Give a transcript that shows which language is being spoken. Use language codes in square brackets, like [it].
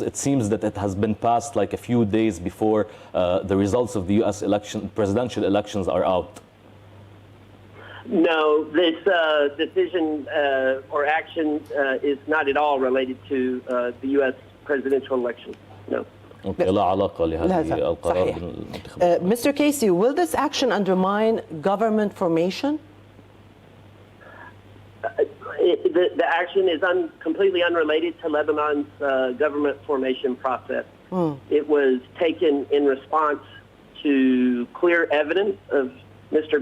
[en] It seems that it has been passed like a few days before the results of the U.S. presidential elections are out. No, this decision or action is not at all related to the U.S. presidential election. No. [ar] Okay, لا علاقة لهذه القرار بالانتخابات. [en] Mr. Casey, will this action undermine government formation? The action is completely unrelated to Lebanon's government formation process. It was taken in response to clear evidence of Mr.